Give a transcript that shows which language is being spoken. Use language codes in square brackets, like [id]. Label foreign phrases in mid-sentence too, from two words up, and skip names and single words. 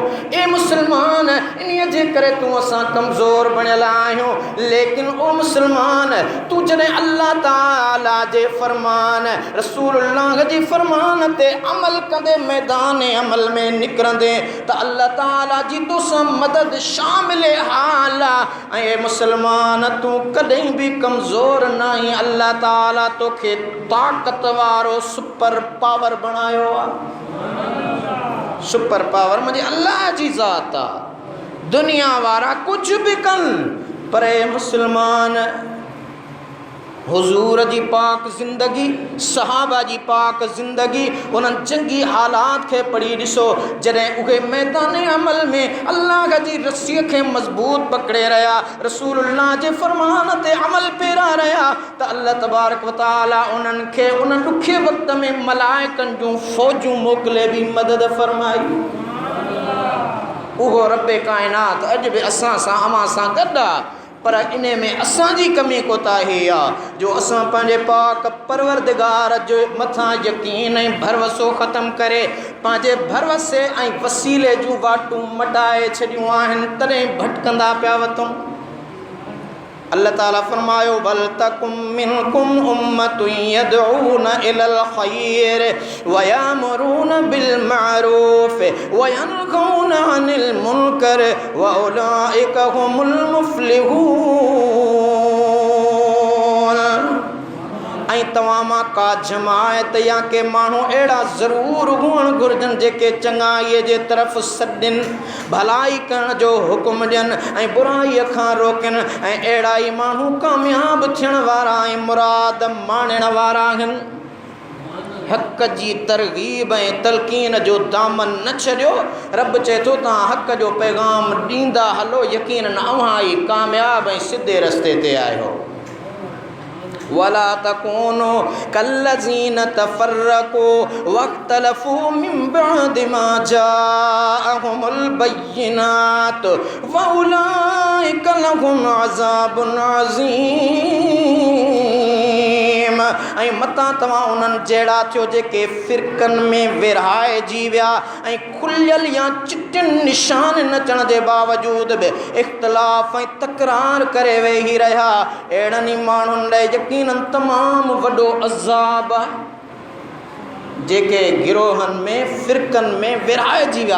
[sd] ए मुस्लमान इन जे करे तूं असां कमज़ोर बणियल आहियूं। लेकिन ओ मुस्लमान तूं जॾहिं अल्लाह ताला जे फ़रमान रसूलुल्लाह जी फ़रमान ते अमल कंदे मैदान अमल में निकिरंदे त अल्लाह ताला जी तोसां मदद मिले हाला ऐ मुसलमान [hi] तू कहीं भी कमजोर नहीं। [sd] अल्लाह ताला तोखे ताकत वारो [en] super power [sd] बनायो। [en] super power [sd] मुझे अल्लाह जी ज़ात आ। दुनिया वारा कुछ भी कन पर मुसलमान हुजूर जी पाक ज़िंदगी सहाबा जी पाक ज़िंदगी उन्हनि जंगी हालात खे पढ़ी ॾिसो। जॾहिं उहे मैदान अमल में अल्लाह जी रस्सीअ खे मज़बूत पकड़े रहिया रसूलुल्लाह जे फ़रमान ते अमल पेरा रहिया त [ar] الله تبارك وتعالى [sd] उन्हनि खे उन ॾुखे वक़्त में मलाइकनि जूं फ़ौजूं मोकिले बि मदद फ़रमाई। उहो रब्बे काइनात अॼु बि असां सां अव्हां सां गॾु आहे पर इन में असांजी कमी कोताही आहे जो असां पंहिंजे पाक परवरदिगार जे मथां यकीन ऐं भरवसो ख़त्म करे पंहिंजे भरवसे ऐं वसीले जूं वाटूं मटाए छॾियूं आहिनि तॾहिं भटकंदा पिया वठूं। [ar] अल्लाह ताला फरमायो ولتكن منكم أمة يدعون إلى الخير ويأمرون بالمعروف وينهون عن المنكر وأولئك هم المفلحون. [sd] ऐं तव्हां मां का जमायत या के माण्हू अहिड़ा ज़रूरु हुअणु घुरिजनि जेके चङाईअ जे तरफ़ सॾनि भलाई करण जो हुकुम ॾियनि ऐं बुराईअ खां रोकनि ऐं अहिड़ा ई माण्हू कामयाब थियण वारा ऐं मुराद माणण वारा आहिनि। हक़ जी तरगीब ऐं तलक़ीन जो दामन न छॾियो। रब चए थो तव्हां हक़ जो पैगाम ॾींदा हलो, यकीनन अव्हां ई कामयाब ऐं सिधे रस्ते ते आहियो। [ar] ولا تكونوا كالذين تفرقوا واختلفوا من بعد ما جاءهم البينات وأولئك لهم عذاب عظيم. [sd] ऐं मतां तव्हां उन्हनि जहिड़ा थियो जेके फ़िरक़नि में विरहाइजी विया ऐं खुलियल या चिटियुनि निशान अचण जे बावजूद बि इख़्तिलाफ़ ऐं तकरार करे वेही रहिया। अहिड़नि ई माण्हुनि ॾे यकीनन तमामु वॾो अज़ाब आहे जेके गिरोहनि में फ़िरक़नि में विरहाइजी विया।